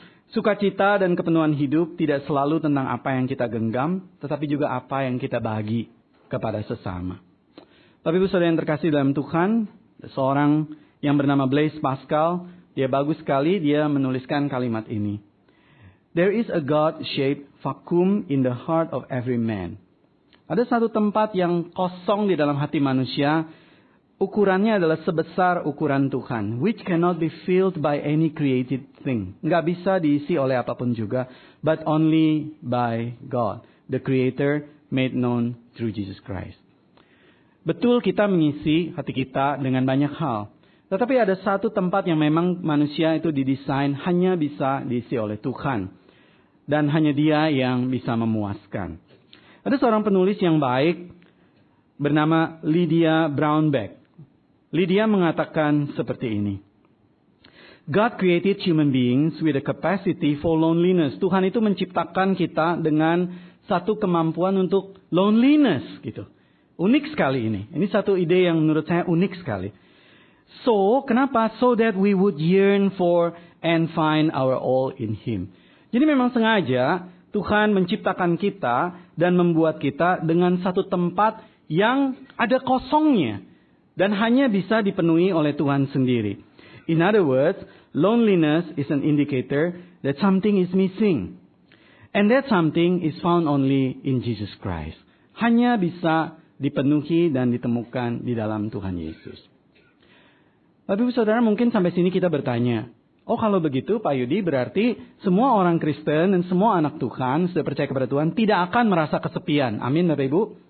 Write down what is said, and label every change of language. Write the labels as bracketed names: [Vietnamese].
[Indonesian] Sukacita dan kepenuhan hidup tidak selalu tentang apa yang kita genggam, tetapi juga apa yang kita bagi kepada sesama. Tapi Ibu Saudara yang terkasih dalam Tuhan, seorang yang bernama Blaise Pascal, dia bagus sekali, dia menuliskan kalimat ini. [English] There is a God-shaped vacuum in the heart of every man. [Indonesian] Ada satu tempat yang kosong di dalam hati manusia, ukurannya adalah sebesar ukuran Tuhan, [English] which cannot be filled by any created thing. [Indonesian] Nggak bisa diisi oleh apapun juga, [English] but only by God, the Creator made known through Jesus Christ. [Indonesian] Betul kita mengisi hati kita dengan banyak hal, tetapi ada satu tempat yang memang manusia itu didesain hanya bisa diisi oleh Tuhan, dan hanya Dia yang bisa memuaskan. Ada seorang penulis yang baik bernama Lydia Brownback. Lydia mengatakan seperti ini. [English] God created human beings with a capacity for loneliness. [Indonesian] Tuhan itu menciptakan kita dengan satu kemampuan untuk loneliness gitu. Unik sekali ini. Ini satu ide yang menurut saya unik sekali. So, kenapa? [English] So that we would yearn for and find our all in Him. [Indonesian] Jadi memang sengaja Tuhan menciptakan kita dan membuat kita dengan satu tempat yang ada kosongnya dan hanya bisa dipenuhi oleh Tuhan sendiri. [English] In other words, loneliness is an indicator that something is missing. And that something is found only in Jesus Christ. [Indonesian] Hanya bisa dipenuhi dan ditemukan di dalam Tuhan Yesus. Tapi Saudara, mungkin sampai sini kita bertanya, oh kalau begitu Pak Yudi, berarti semua orang Kristen dan semua anak Tuhan sudah percaya kepada Tuhan tidak akan merasa kesepian. Amin Bapak Ibu?